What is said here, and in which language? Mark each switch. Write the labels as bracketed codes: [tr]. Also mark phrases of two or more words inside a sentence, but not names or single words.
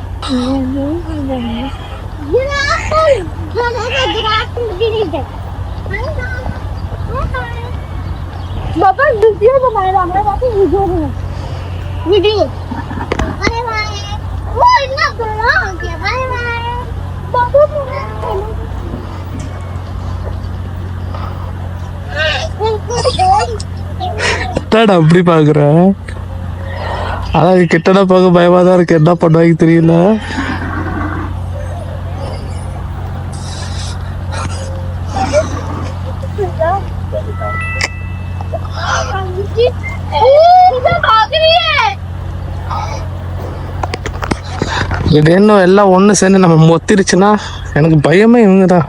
[hi] ये ना ग्रास गिरी है बाबा। वीडियो बनाया हमारे पास, वीडियो अरे भाई वो इतना बड़ा हो गया भाई बाबू। [ta] என்னடா அப்படி பாக்குற? அதான் கிட்டடா பார்க்க பயமா தான் இருக்கு. என்ன பண்ணுவாங்க தெரியல. இது இன்னும் எல்லாம் ஒன்று சேர்ந்து நம்ம மொத்திருச்சுன்னா எனக்கு பயமே இவங்க தான்.